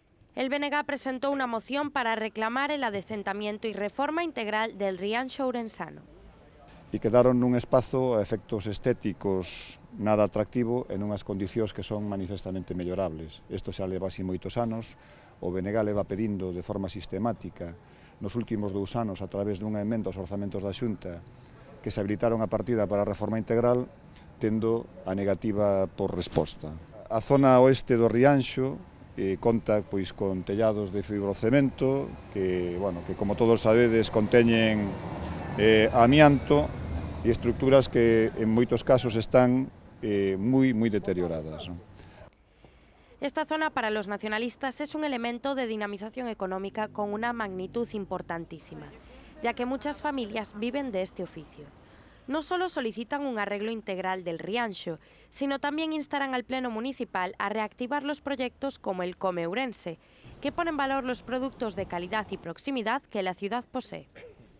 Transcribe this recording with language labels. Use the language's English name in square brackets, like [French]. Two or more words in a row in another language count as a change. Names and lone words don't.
[Spanish] El BNG presentó una moción para reclamar el adecentamiento y reforma integral del Rianxo ourensano. [Galician] E quedaron nun espazo a efectos estéticos nada atractivo e nunhas condicións que son manifestamente mellorables. Isto xa leva así moitos anos, o BNG leva pedindo de forma sistemática nos últimos 2 anos a través dunha emenda aos orzamentos da Xunta que se habilitaron a partida para a reforma integral, tendo a negativa por resposta. A zona oeste do Rianxo conta con tellados de fibrocemento que como todos sabedes conteñen amianto e estructuras que en moitos casos están moi deterioradas. [Spanish] Esta zona para los nacionalistas es un elemento de dinamización económica con una magnitud importantísima, ya que muchas familias viven de este oficio. No solo solicitan un arreglo integral del Rianxo, sino también instarán al Pleno Municipal a reactivar los proyectos como el Come Ourense, que pone en valor los productos de calidad y proximidad que la ciudad posee.